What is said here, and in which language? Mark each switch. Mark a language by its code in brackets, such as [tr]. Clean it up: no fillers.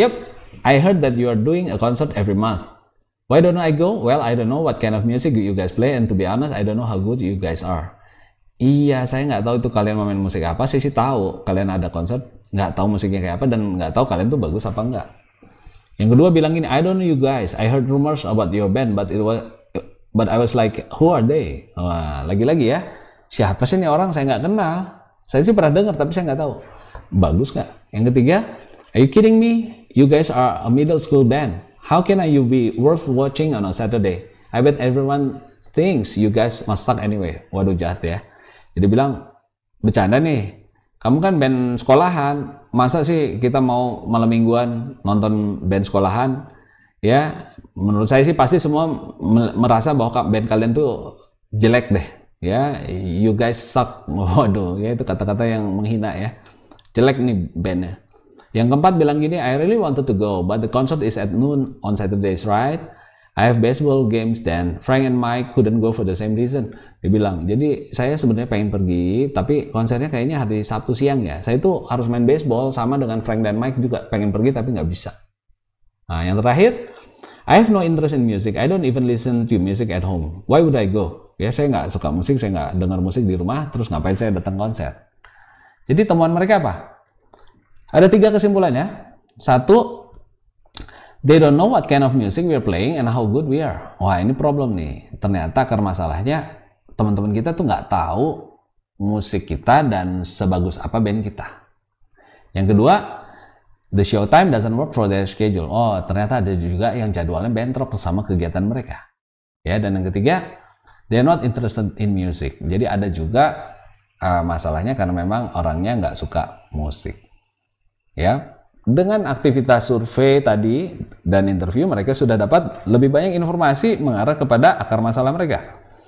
[en] Yep, I heard that you are doing a concert every month. Why don't I go? Well, I don't know what kind of music you guys play, and to be honest, I don't know how good you guys are. [id] Iya, saya nggak tahu itu kalian mau main musik apa. Saya sih tahu kalian ada konser, nggak tahu musiknya kayak apa, dan nggak tahu kalian tuh bagus apa enggak. Yang kedua bilang gini, [en] I don't know you guys. I heard rumors about your band, but I was like, who are they? [id] Wah, lagi-lagi ya, siapa sih ini orang, saya nggak kenal. Saya sih pernah dengar, tapi saya nggak tahu. Bagus nggak? Yang ketiga, [en] are you kidding me? You guys are a middle school band. How can you be worth watching on a Saturday? I bet everyone thinks you guys must suck anyway. [id] Waduh, jahat ya. Jadi bilang, bercanda nih. Kamu kan band sekolahan. Masa sih kita mau malam mingguan nonton band sekolahan? Ya, menurut saya sih pasti semua merasa bahwa band kalian tuh jelek deh. Ya, [en] you guys suck. [id] Waduh, ya itu kata-kata yang menghina ya. Jelek nih bandnya. Yang keempat bilang gini, [en] I really wanted to go, but the concert is at noon on Saturdays, right? I have baseball games then. Frank and Mike couldn't go for the same reason. [id] Dia bilang, jadi saya sebenarnya pengen pergi, tapi konsernya kayaknya hari Sabtu siang ya. Saya tuh harus main baseball, sama dengan Frank dan Mike juga pengen pergi tapi nggak bisa. Nah, yang terakhir, [en] I have no interest in music. I don't even listen to music at home. Why would I go? [id] Ya, saya nggak suka musik, saya nggak dengar musik di rumah, terus ngapain saya datang konser? Jadi temuan mereka apa? Ada 3 kesimpulan ya. [en] 1, they don't know what kind of music we are playing and how good we are. [id] Wah, ini problem nih. Ternyata akar masalahnya teman-teman kita tuh nggak tahu musik kita dan sebagus apa band kita. Yang kedua, [en] the show time doesn't work for their schedule. [id] Oh, ternyata ada juga yang jadwalnya bentrok sama kegiatan mereka. Ya, dan yang ketiga, [en] they're not interested in music. [id] Jadi ada juga masalahnya karena memang orangnya nggak suka musik. Ya, dengan aktivitas survei tadi dan interview, mereka sudah dapat lebih banyak informasi mengarah kepada akar masalah mereka.